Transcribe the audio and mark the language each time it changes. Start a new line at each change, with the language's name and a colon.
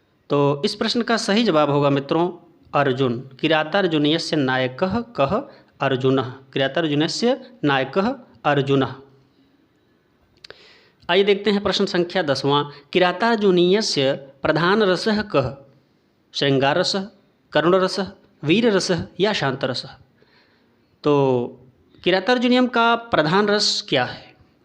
Hindi: तो इस प्रश्न का सही जवाब होगा मित्रों अर्जुन।
Sanskrit: किरातार्जुनीयस्य नायकः कः? अर्जुनः। किरातार्जुनीयस्य नायकः अर्जुनः।
Hindi: आइए देखते हैं प्रश्न संख्या 10वां।
Sanskrit: किरातार्जुनीयस्य प्रधान रसः कः? श्रृंगार रसः, करुण रसः, वीर रसः या शांत रसः?
Hindi: तो किरातार्जुनीयम का प्रधान रस क्या है?